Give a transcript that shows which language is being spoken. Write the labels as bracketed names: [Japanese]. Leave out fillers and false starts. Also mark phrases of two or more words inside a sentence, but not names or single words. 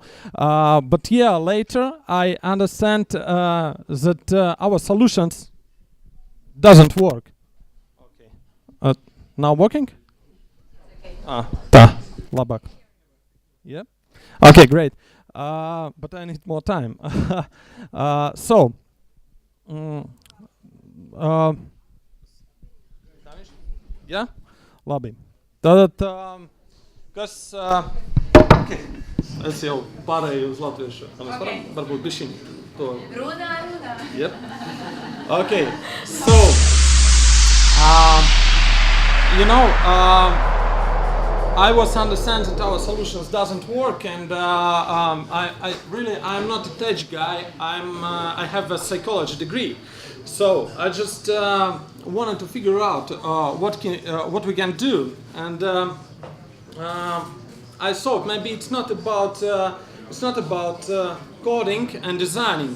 [English] But yeah, later I understand that our solutions doesn't work. Okay. Now working? Okay. Labāk. Yeah. Okay, great. But I need more time. [Latvian] Jā, labi. Tātad, kas... Okay. Es jau pārēju uz latviešu. Mēs varam varbūt bišķiņ to... Runā. [English] Yep. Okay, so... you know, I was understanding that our solutions doesn't work, and I'm not a tech guy. I have a psychology degree. So I just wanted to figure out what we can do, and I thought maybe it's not about coding and designing.